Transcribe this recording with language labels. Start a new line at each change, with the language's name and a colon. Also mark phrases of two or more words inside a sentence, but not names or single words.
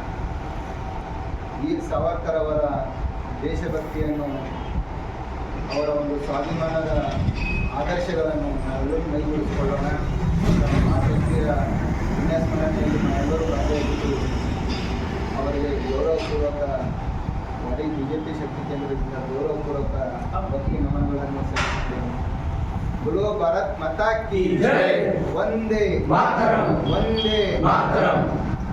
Kannada: ವೀರ್ ಸಾವರ್ಕರ್ ಅವರ ದೇಶಭಕ್ತಿಯನ್ನು, ಅವರ ಒಂದು ಸ್ವಾಭಿಮಾನದ ಆದರ್ಶಗಳನ್ನು ನಾವೆಲ್ಲರೂ ಮೈಗೂಡಿಸಿಕೊಳ್ಳೋಣ. ವ್ಯಕ್ತಿಯ ಪುಣ್ಯಸ್ಮರಣೆಯಲ್ಲಿ ನಾವೆಲ್ಲರೂ ಭಾಗವಹಿಸಿ ಅವರಿಗೆ ಗೌರವಪೂರ್ವಕ ಇಡೀ ಬಿಜೆಪಿ ಶಕ್ತಿ ಕೇಂದ್ರದಿಂದ ಗೌರವಪೂರ್ವಕ ಭಕ್ತಿ ನಮನಗಳನ್ನು ಸಲ್ಲಿಸುತ್ತೇವೆ.
Hindi: बोलो भारत माता की जय, वंदे मातरम, वंदे मातरम.